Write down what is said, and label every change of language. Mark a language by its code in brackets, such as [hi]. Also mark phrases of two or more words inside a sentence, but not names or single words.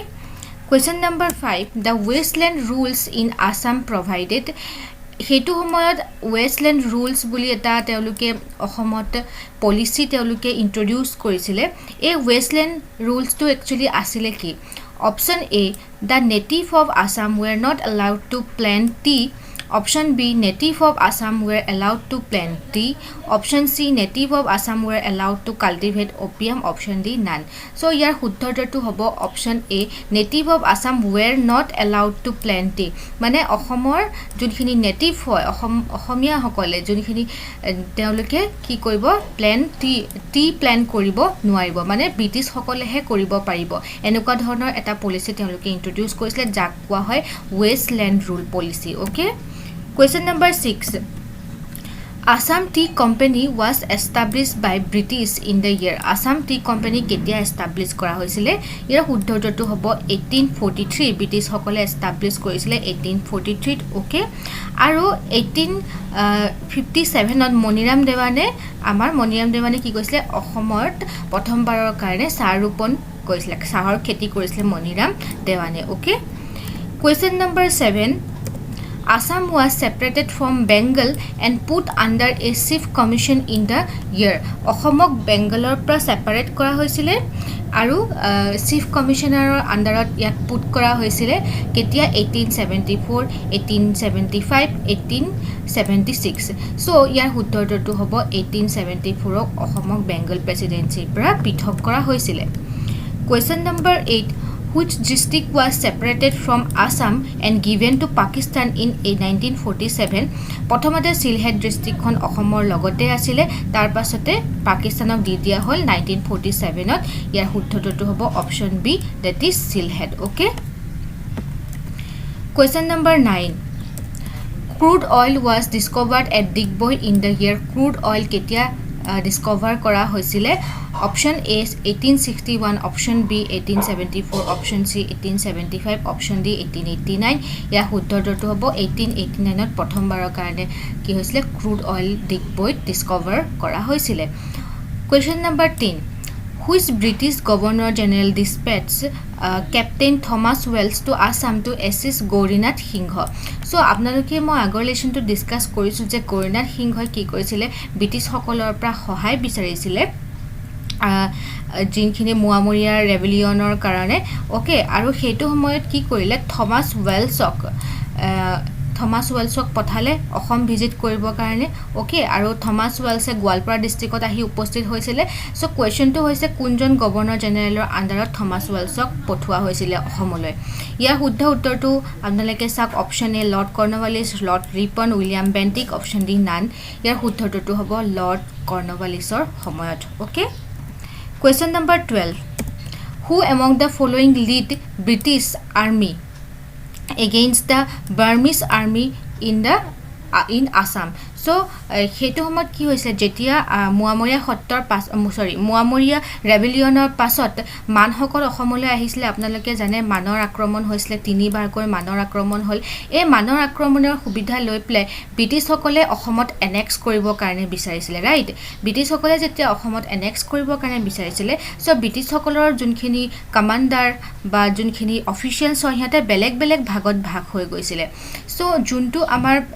[en] Question number 5. The Westland rules in Assam provided [as] হেতু সময়ত [en] Westland rules [as] বুলি এটা তেওঁলোকে অসমত পলিসি তেওঁলোকে ইন্ট্ৰোডিউস কৰিছিলে এই [en] Westland rules to actually [as] আসিলে কি [en] option A the native of Assam were not allowed to plant tea option B native of Assam were allowed to plant tea option C native of Assam were allowed to cultivate opium option D none. So here [as] শুদ্ধটো হ'ব [en] option A native of Assam were not allowed to plant tea [as] মানে অসমৰ যোনখিনি নেটিভ হয় অসমীয়া সকলে যোনখিনি তেওঁলোকে কি কৰিব [en] plan tea [as] প্ল্যান কৰিব নোৱাৰিব মানে ব্ৰিটিছ সকলেহে কৰিব পাৰিব এনেকুৱা ধৰণৰ এটা পলিসি তেওঁলোকে ইন্ট্ৰোডিউস কৰিছিল যাক কোৱা হয় Westland rule policy. Okay. [en] Question number 6. Assam Tea Company [as] was established by British in the year Assam Tea Company ketia establish কৰা হৈছিলে ইয়াৰ শুদ্ধটো হ'ব 1843 ব্ৰিটিছ সকলে establish কৰিছিলে 1843 ওকে আৰু 1857 ত মনিৰাম দেৱানে কি কৈছিলে অসমত প্ৰথমবাৰৰ কাৰণে চাহ ৰোপণ কৰিছিলে চাহৰ খেতি কৰিছিলে মনিৰাম দেৱানে ওকে [en] Question number 7. Assam was separated from Bengal and put under a chief commission in the year [as] অসমক বেংগলৰ পৰা সেপাৰেট কৰা হৈছিল আৰু চিফ কমিশনাৰৰ আন্ডাৰত ইয়াক পুট কৰা হৈছিল কেতিয়া 1874 1875 1876 সো ইয়াৰ উত্তৰটো হ'ব 1874 ক অসমক বেংগল প্ৰেসিডেন্সিৰ পৰা পৃথক কৰা হৈছিল [en] Question number 8. Which district was separated from Assam and given to Pakistan in 1947 [as] প্ৰথমতে সিলহেট ডিস্ট্ৰিক্ট খন অসমৰ লগতে আছিল তাৰ পাছতে পাকিস্তানক দি দিয়া হল 1947 ত ইয়াৰ শুদ্ধটো হ'ব [en] option B that is [as] সিলহেট ওকে [en] Question number 9. Crude oil was discovered at Digboi in the year crude oil [as] কেতিয়া ডিসকভাৰ কৰা হৈছিলে [en] option A [as] 1861 [en] option B [as] 1874 [en] option C [as] 1875 [en] option D [as] 1889 ইয়াৰ শুদ্ধ উত্তৰটো হ'ব 1889 ত প্ৰথমবাৰৰ কাৰণে কি হৈছিলে [en] crude oil [as] ডিগবৈত ডিসকভাৰ কৰা হৈছিলে [en] Question number 10. Which British Governor General dispatched Captain Thomas Wells to Assam to assist Gaurinath Singha? So, [as] আপোনালোকে মই আগৰ লেশ্যনটো ডিসকাস কৰিছো যে গৌৰীনাথ সিংহই কি কৰিছিলে ব্ৰিটিছ সকলৰ পৰা সহায় বিচাৰিছিলে যিনখিনি মুৱামৰীয়াৰ ৰেভিলিয়নৰ কাৰণে ওকে আৰু সেইটো সময়ত কি কৰিলে থমাস ৱেলছক পঠালে অসম ভিজিট কৰিবৰ কাৰণে ওকে আৰু থমাস ৱেলছে গোৱালপাৰা ডিস্ট্ৰিক্টত আহি উপস্থিত হৈছিলে সো কোৱেশ্চনটো হৈছে কোনজন [en] governor general's [as] আন্ডাৰত থমাস ৱেলছক পঠোৱা হৈছিলে অসমলৈ ইয়াৰ শুদ্ধ উত্তৰটো আপোনালোকে চাওক [en] option A [as] লৰ্ড কৰ্ণৱালিছ লৰ্ড ৰিপন উইলিয়াম বেন্টিক [en] option D none [as] ইয়াৰ শুদ্ধ উত্তৰটো হ'ব লৰ্ড কৰ্ণৱালিছৰ সময়ত ওকে [en] Question number 12. Who among the following lead British army against the Burmese army in Assam? So, [as] হেতু সময়ত কি হৈছে যেতিয়া মুৱামৰীয়া সত্তৰ মুৱামৰীয়া ৰেভিলিয়নৰ পাছত মানসকল অসমলৈ আহিছিলে আপোনালোকে জানে মানৰ আক্ৰমণ হৈছিলে তিনিবাৰকৈ মানৰ আক্ৰমণ হ'ল এই মানৰ আক্ৰমণৰ সুবিধা লৈ প্লে ব্ৰিটিছসকলে অসমত এনেক্স কৰিবৰ কাৰণে বিচাৰিছিলে ৰাইট ব্ৰিটিছসকলে যেতিয়া অসমত এনেক্স কৰিবৰ কাৰণে বিচাৰিছিলে সো ব্ৰিটিছসকলৰ যোনখিনি কমান্ডাৰ বা যোনখিনি অফিচিয়েলছ সিহঁতে বেলেগ বেলেগ ভাগত ভাগ হৈ গৈছিলে সো যোনটো আমাৰ